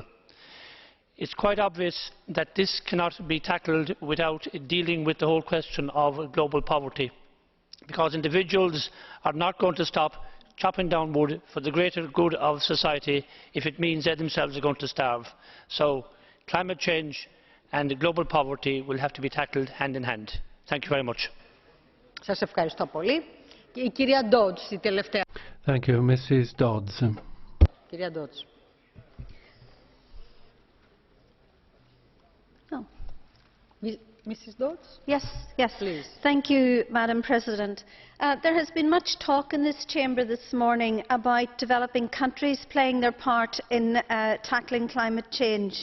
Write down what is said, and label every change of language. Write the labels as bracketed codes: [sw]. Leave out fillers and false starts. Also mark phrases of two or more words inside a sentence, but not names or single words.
[en] It's quite obvious that this cannot be tackled without dealing with the whole question of global poverty, because individuals are not going to stop chopping down wood for the greater good of society if it means they themselves are going to starve. So climate change and global poverty will have to be tackled hand in hand. Thank you very much. [el] Σας ευχαριστώ πολύ. Και η κυρία Dodds, η τελευταία. [en] Thank you, Mrs. Dodds. [el] Κυρία Dodds. [en] Mrs. Dodds? Yes, please. Thank you, Madam President. There has been much talk in this chamber this morning about developing countries playing their part in tackling climate change.